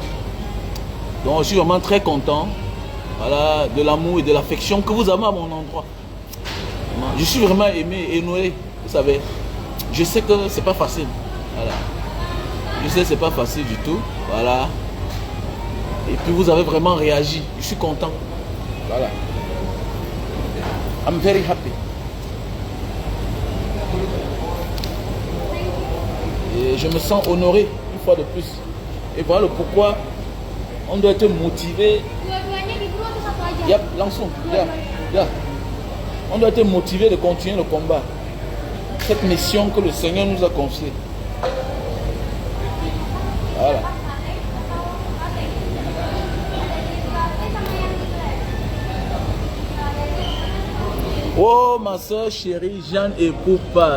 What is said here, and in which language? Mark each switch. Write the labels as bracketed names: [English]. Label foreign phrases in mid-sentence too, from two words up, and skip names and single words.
[French] Donc je suis vraiment très content, voilà, de l'amour et de l'affection que vous avez à mon endroit. Je suis vraiment aimé et nourri, vous savez. Je sais que c'est pas facile, voilà. Je sais que c'est pas facile du tout, voilà. Et puis vous avez vraiment réagi, je suis content, voilà. [English] I'm very happy. [French] Et je me sens honoré une fois de plus. Et voilà pourquoi on doit être motivé. [Indonesian] Dua-duanya diburu atau satu aja? Yep, langsung. Yeah. [French] On doit être motivé de continuer le combat. Cette mission que le Seigneur nous a confiée. Voilà. Oh ma soeur chérie, Jeanne et Poupa.